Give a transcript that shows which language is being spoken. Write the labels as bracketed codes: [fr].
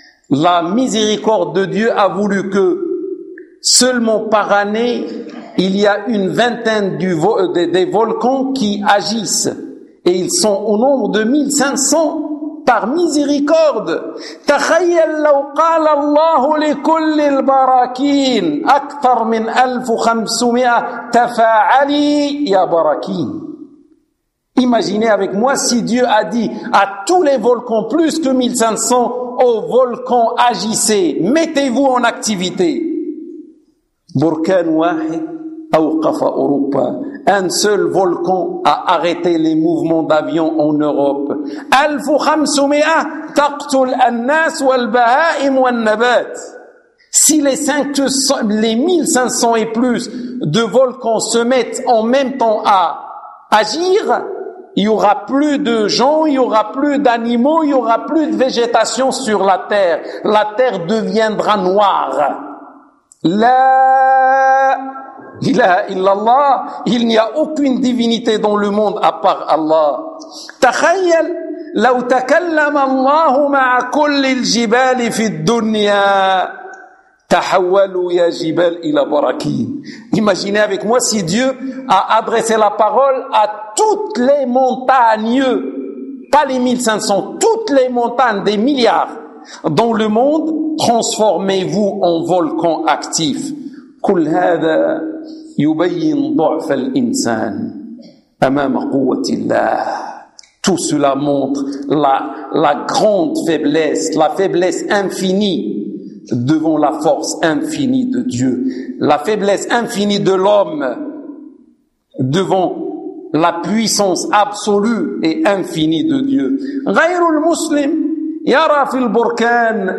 [fr] La miséricorde de Dieu a voulu que seulement par année il y a une vingtaine des volcans qui agissent et ils sont au nombre de 1500 par miséricorde. [ar] تخيل لو قال الله لكل البراكين أكثر من 1500 تفاعلي يا براكين. [fr] Imaginez avec moi si Dieu a dit à tous les volcans plus que 1500 aux volcans agissez, mettez-vous en activité. [ar] Burkan واحد أوقف أوروبا. [fr] Un seul volcan a arrêté les mouvements d'avions en Europe. [ar] 1500 تقتل الناس والبهائم والنبات. [fr] Si les 1500 et plus de volcans se mettent en même temps à agir, il y aura plus de gens, il y aura plus d'animaux, il y aura plus de végétation sur la terre. La terre deviendra noire. [ar] La ilaha illallah. [fr] Il n'y a aucune divinité dans le monde à part Allah. [ar] تخيل لو تكلم الله مع كل الجبال في الدنيا تحولوا يا جبال إلى براكين. [fr] Imaginez avec moi si Dieu a adressé la parole à toutes les montagnes, pas les 1500, toutes les montagnes des milliards dans le monde, transformez-vous en volcan actif. [ar] كل هذا يبين ضعف الإنسان أمام قوة الله. [fr] Tout cela montre la grande faiblesse, la faiblesse infinie devant la force infinie de Dieu, la faiblesse infinie de l'homme devant la puissance absolue et infinie de Dieu. [ar] غير المسلم يرى في البركان.